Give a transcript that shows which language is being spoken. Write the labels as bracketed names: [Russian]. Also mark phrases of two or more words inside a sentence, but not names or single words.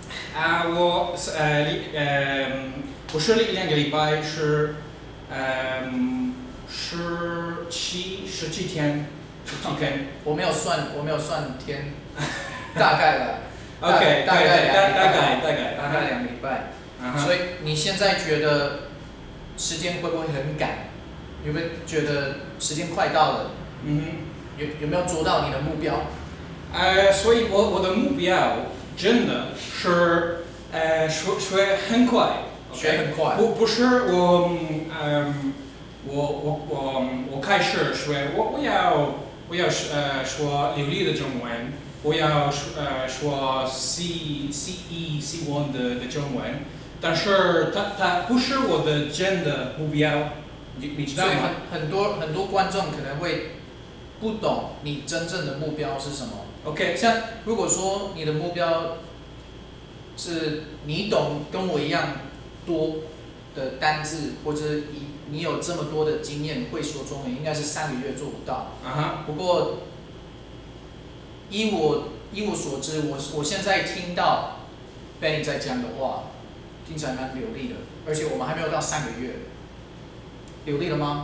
[Chinese] 不是2個禮拜，是17天。我沒有算天，大概吧。 OK， 大概 2個禮拜。所以你現在覺得時間會不會很趕？有沒有覺得時間快到了？有沒有做到你的目標？所以我的目標真的是學很快。學很快。不是我開始學，我要說流利的中文，我要說 C1 的中文，但是它不是我的真的目標，你知道嗎？很多觀眾可能會不懂你真正的目標是什麼。 OK，像如果說你的目標是你懂跟我一樣多的單字，或者你有這麼多的經驗會說中文，應該是3個月做不到。不過依我所知，我現在聽到 Benny 在講的話，聽起來蠻流利的，而且我們還沒有到3個月，流利了嗎？